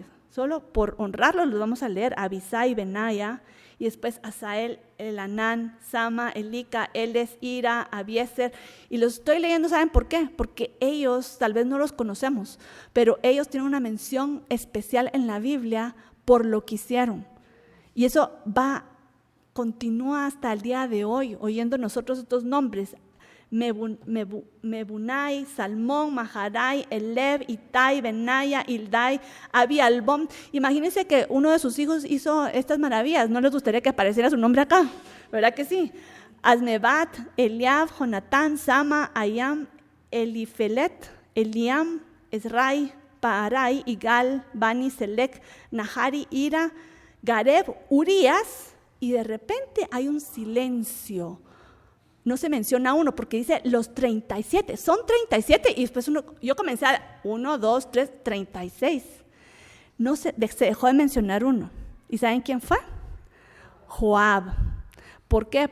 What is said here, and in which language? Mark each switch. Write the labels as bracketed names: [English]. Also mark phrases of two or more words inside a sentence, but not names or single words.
[Spanish] Solo por honrarlos los vamos a leer: Abisai, Benaya, y después Asael, Elanán, Sama, Elica, Eles, Ira, Abiezer. Y los estoy leyendo, ¿saben por qué? Porque ellos, tal vez no los conocemos, pero ellos tienen una mención especial en la Biblia por lo que hicieron. Y eso continúa hasta el día de hoy, oyendo nosotros estos nombres: Mebunai, Salmón, Maharai, Eleb, Itai, Benaya, Ildai, Abi, Albom. Imagínense que uno de sus hijos hizo estas maravillas. ¿No les gustaría que apareciera su nombre acá? ¿Verdad que sí? Azmebat, Eliab, Jonatán, Sama, Ayam, Elifelet, Eliam, Esrai, Paarai, Igal, Bani, Selec, Nahari, Ira, Gareb, Urías, y de repente hay un silencio. No se menciona uno porque dice los 37, son 37, y después yo comencé a 1, 2, 3, 36. No se dejó de mencionar uno. ¿Y saben quién fue? Joab. ¿Por qué?